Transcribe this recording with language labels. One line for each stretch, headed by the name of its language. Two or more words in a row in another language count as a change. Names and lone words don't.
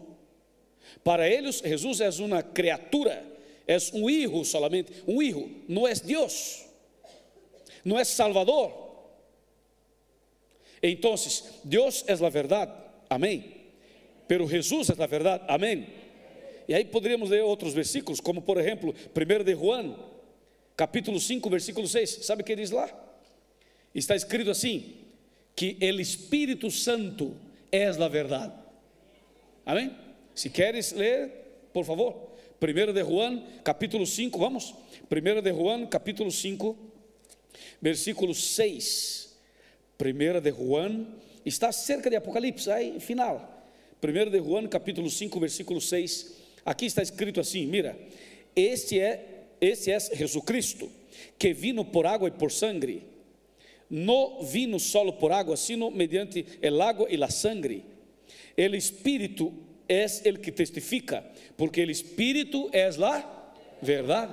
Spanish: Para ellos Jesús es una criatura, es un hijo solamente, un hijo, no es Dios, no es Salvador. Entonces, Dios es la verdad, amén, pero Jesús es la verdad, amén. Y ahí podríamos leer otros versículos, como por ejemplo 1 de Juan, capítulo 5, versículo 6. ¿Sabe qué dice lá?
Portuguese: Está escrito assim:
Spanish: que el Espíritu Santo es la verdad. Amén. Si quieres leer, por favor, 1 de Juan, capítulo 5, vamos. 1 de Juan, capítulo 5, versículo 6. 1 de Juan, está cerca de Apocalipse,
Portuguese: aí final.
Spanish: 1 de Juan, capítulo 5, versículo 6.
Portuguese: Aqui está escrito assim,
Spanish: mira: este es Jesucristo, que vino por agua y por sangre. No vino solo por agua, sino mediante el agua y la sangre. El Espíritu es el que testifica, porque el Espíritu es la verdad.